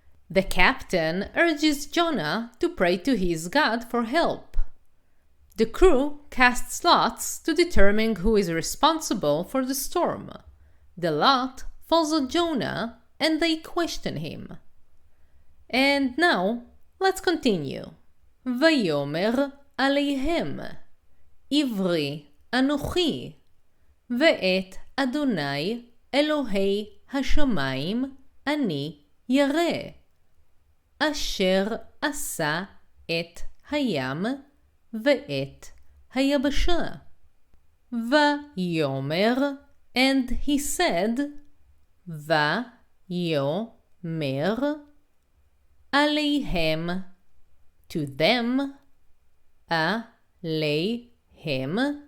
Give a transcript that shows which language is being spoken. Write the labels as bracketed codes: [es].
[en] The captain urges Jonah to pray to his God for help. The crew casts lots to determine who is responsible for the storm. The lot falls on Jonah and they question him. And now, let's continue. [he] ויאמר עליהם, עברי אנוכי, ואת אדוני אלוהי השמיים אני ירא, אשר עשה את הים ואת היבשה. ויאמר, [en] and he said, [he] ויאמר, עליהם, [en] to them, [he] עליהם,